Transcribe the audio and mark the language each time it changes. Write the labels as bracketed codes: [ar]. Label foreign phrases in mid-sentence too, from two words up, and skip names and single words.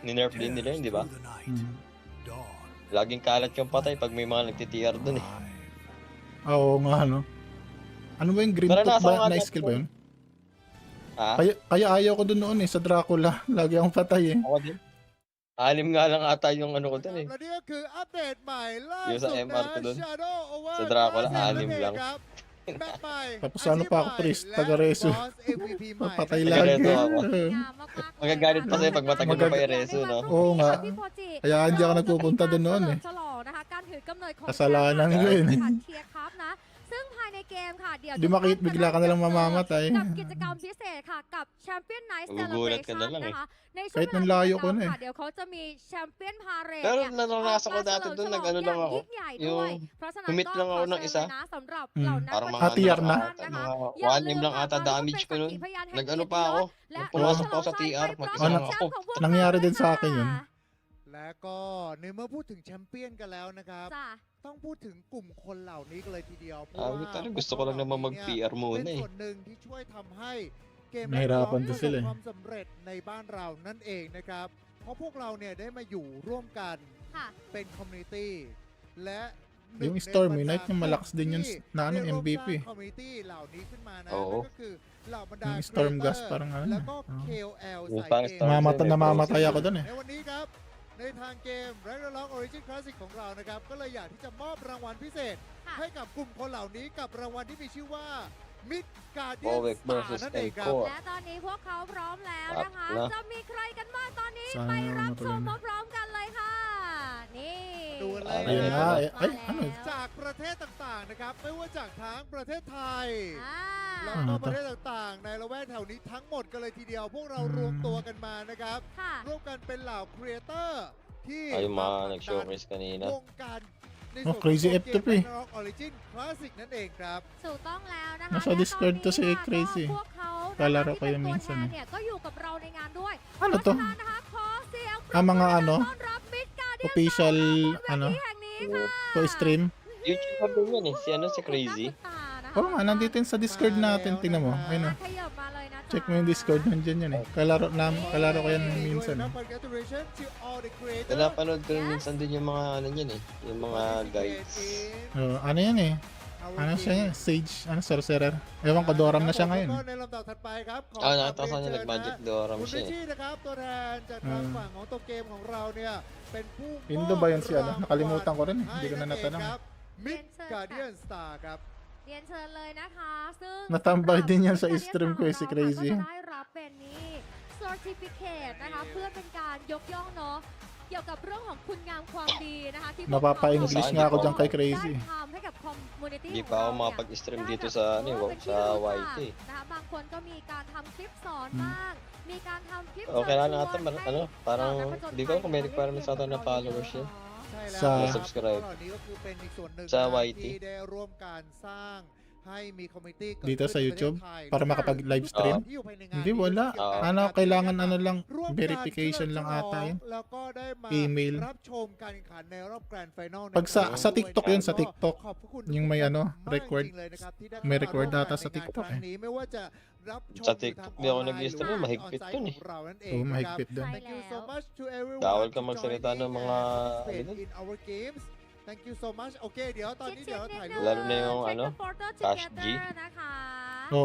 [tl] Ni-nerf din nila yun, di ba? Laging kalat yung patay pag may mga nagtitr dun eh. Oo nga no. Ano ba yung green tooth ba? Na skill ba yun? Ha? Kaya ayaw ko dun noon eh sa Dracula. Lagi akong patay eh. Ako din. Alim nga lang ata yung ano ko dun eh. [th] และนี่ก็คืออัปเดตใหม่ล่า [tl] Yung [th] สุ [tl] sa [th] ด [tl] MR [th] นะ [tl] ko dun. [th] Shadow Over [tl] Sa Dracula, [th] Classic [tl] 6 lang. [th] ครับแมปใหม่ [tl] Tapos ano pa ako, priest, [th] และ [tl] taga-reso. [th] boss MVP ใหม่ [tl] Patay Taga lagi. Reso ako. [th] mากๆ [tl] Magagalit pa sa'yo pag matagal mo pa yung reso, no? Oo nga. [th] พี่โพจิ [tl] Kaya hindi ako nagpupunta dun noon eh. [th] ฉลองนะคะการถือกำเนิดของ [tl] Kasalanan ko yun. [th] เทียร์ครับนะ ซึ่งภายในเกมค่ะเดี๋ยว [tl] Di makit, bigla ka nalang mamamatay. [th] กับกิจกรรมพิเศษค่ะกับ Champion Night [tl] Magugulat ka [th] Celebration [tl] na lang eh. [th] นะคะในช่ว [tl] Kahit [th] งเวลา [tl] nang layo [th] กิจก [tl] ko [th] รรม [tl] na eh. [th] ค่ะเดี๋ยวเขาจะมี Champion Parade [tl] Pero [th] เนี่ย [tl] naranasan ko dati dun, nag-ano lang ako. [th] ยิ่งใหญ่ด้วย [tl] Yung [th] เพราะฉะนั้น [tl] commit [th] ก็ [tl] lang ako [th] ขอ [tl] ng [th] เชิญ [tl] isa. [th] เลยนะสำหรับเหล่านัก [tl] Parang [th] ว [tl] mga [th] อลเลย์บอล [tl] tier na. [th] นะคะ [tl] mga 1M lang ata damage ko nun. Nag-ano pa ako. Nung pumasok ako sa TR, mag-isa lang ako. Nangyari din sa akin yun. [th] และก็ในเมื่อพูดถึงแชมเปี้ยนกันแล้วนะครับ จ้ะ ต้องพูดถึงกลุ่มคนเหล่านี้กันเลยทีเดียวเพราะ Ah, ว่า [tl] talagang gusto ko lang naman mag-PR [th] เป็น [tl] muna eh. [th] ส่วนหนึ่งที่ช่วยทำให้เกม [tl] Nahirapan [th] ประ [tl] din [th] สบ [tl] sila eh. [th] ความสำเร็จในบ้านเรานั่นเองนะครับ เพราะพวกเราเนี่ยได้มาอยู่ร่วมกัน ค่ะ เป็นคอมมูนิตี้และหนึ่ [tl] Yung [th] ใน [tl] Stormy [th] บรรดา [tl] Knight yung malakas din yun [th] ที่ [tl] na ano [th] ได้ร่วม [tl] MVP. [th] สร้างคอมมูนิตี้เหล่านี้ขึ้นมานะ [tl] Oo. [th] นั่นก็คือเหล่าบรรดา [tl] Yung Storm [th] creator [tl] Gas parang ano. [th] แล้วก็ [tl] Oo. [th] KOL [tl] Yung [th] สาย [tl] parang [th] เกม [tl] Storm Namamatay ako dun eh. [th] ในวันนี้ครับ ในทางเกม ROOC Origin Classic ของเรานะครับ ก็เลยอยากที่จะมอบรางวัลพิเศษ ค่ะ ให้กับกลุ่มคนเหล่านี้กับรางวัลที่มีชื่อว่า Mid Guardian Poek Star versus นั่นเองครับ Encore และตอนนี้พวกเขาพร้อมแล้วนะคะ ครับนะ จะมีใครกันบ้างตอนนี้ [tl] Sana [th] ไปรับชม [tl] matuloy na. [th] พร้อมๆกันเลยค่ะ นี่ ดูเลย [tl] Ayun [th] นะ [tl] nga [th] ครับ [tl] eh. Ay, ano? [th] จากประเทศต่างๆนะครับ ไม่ว่าจากทั้งประเทศไทย อ่า แล้วก็ประเทศต่างๆ ในละแวกแถวนี้ทั้งหมดกันเลยทีเดียว พวกเรารวมตัวกันมานะครับ ค่ะ ร่วมกันเป็นเหล่าครีเอเตอร์ที่ [tl] Ay, yung [th] มา [tl] mga [th] ผลักดัน [tl] nag-showcase kanina. [th] วงการใน Oh, ส่วนของ [tl] Crazy [th] เก [tl] F [th] ม [tl] to pre. [th] ROOC Origin Classic นั่นเองครับ ถูกต้องแล้วนะคะ [tl] Nasa [th] และ [tl] Discord [th] ตอน [tl] to si [th] นี้ค่ะ [tl] Crazy. [th] ก็พวกเขานะคะ [tl] Kalaro [th] ที่ [tl] ko [th] เป็น [tl] yun [th] ตัว [tl] minsan [th] แทน [tl] eh. [th] เนี่ยก็อยู่กับเราในงานด้วย [tl] Ano [th] เพราะ [tl] to? [th] ฉะนั้นนะคะขอเสียงปรบ Ah, มื [tl] mga [th] อ [tl] ano? [th] ต้อนรับมิดการ์เดียน [tl] Official, [th] บนเว [tl] ano? [th] ทีแห่งนี้ค่ะ [en] To stream. [tl] YouTuber din yan eh. Si ano, si Crazy. Oo nga, nandito yun sa Discord natin. Tingnan mo. Ayun o. ขยับมาเลยนะ Check mo yung Discord. Nandyan yan eh. Kalaro ko yan minsan eh. [en] Congratulations to all the creators. [tl] Napanood ko rin minsan din yung mga ano yan eh. Yung mga guides. Ano yan eh. Ano siya yan? Sage, sorcerer. Ewan ko, Doram na siya ngayon. [th] ในลำดับถัดไปครับขอ Ah, กราบ [tl] nakita ko [th] เรียน [tl] niya [th] เชิญนะ [tl] nag-magic Doram [th] คุณ [tl] siya [th] ริช [tl] eh. [th] ชี่นะครับตัวแทนจากทางฝั่งของตัวเกมของเราเนี่ยเป็นผู้ [tl] Indo ba yun si ano? Nakalimutan ko rin eh. Hindi ko na natanong. [th] Mid Guardian Star ครับ เรียนเชิญเลยนะคะซึ่ง [tl] Natambay din yan sa [th] สำหรับ [tl] stream ko eh, si Crazy. [th] ก็จะได้รับเป็นนี่ certificate นะคะเพื่อเป็นการยกย่องเนาะเกี่ยวกับเรื่องของคุณงามความดีนะคะที่พวกเขา [tl] Napapa-English nga ako dyan kay Crazy. [th] ได้ทำให้กับ community [tl] Hindi [th] ของ [tl] pa [th] เรา [tl] ako [th] เนี่ย [tl] makapag-stream [th] ได้ [tl] dito [th] แบบ [tl] sa ano eh, [th] เป็นที่ [tl] sa [th] รู้จัก [tl] YT. [th] นะคะบางคนก็มีการทำคลิปสอนบ้าง มีการทำคลิป [tl] Okay lang [th] เชิญช [tl] natin, [th] วนให้ [tl] ano, parang, [th] เหล่านักผจญ [tl] di [th] ภั [tl] ko [th] ย [tl] kung may requirements ata na followers yun. [th] ใช่แล้ว [tl] sa [th] นะครับ [tl] subscribe [th] เหล่านี้ก็คือเป็นอีกส่วนหนึ่ง [tl] sa [th] นะ [tl] YT [th] ที่ได้ร่วมการสร้างให้มีคอมมิตี้ [tl] Dito sa YouTube para makapag-live stream. [th] ที่อยู่ภายในงาน [tl] Hindi, wala. [th] เกี่ยวกับ [tl] Ano, [th] การ [tl] kailangan ano lang, [th] ร่วมกัน [tl] verification lang [th] เฉลิมฉล [tl] ata [th] อง [tl] yun. [th] แล้วก็ได้มา [tl] Email. [th] รับชมการแข่งขันในรอบแกรนด์ไฟนอล [tl] Pag sa TikTok yun, sa TikTok. [th] ขอบพระคุณ [tl] Yung may ano, [th] มาก [tl] record. [th] จริงๆเลยนะครับที่ได้ [tl] May [th] เข้า [tl] record [th] ร่วม [tl] data [th] งาน [tl] sa [th] ในงาน [tl] TikTok [th] ครั้ [tl] eh. [th] งนี้ไม่ว่าจะรับชม [tl] Sa [th] อยู่ทาง [tl] TikTok, di ako [th] ออนไลน์ [tl] nag-stream, [th] หรือว่า [tl] mahigpit [th] on-site [tl] dun eh. [th] ของเรานั่นเอง [tl] Oo, [th] นะครับ [tl] mahigpit dun. [en] Thank you so much to everyone [tl] Bawal ka [en] to [tl] magsalita [en] joining [tl] ng mga [en] and [tl] ano [en] participate [tl] dun. [en] in our games Thank you so much [th] โอเคเดี๋ยวตอนนี้เดี๋ยวถ่ายรูป [tl] Lalo na yung [en] Take [tl] ano, [en] a photo [tl] Cash G. [en] togetherนะคะ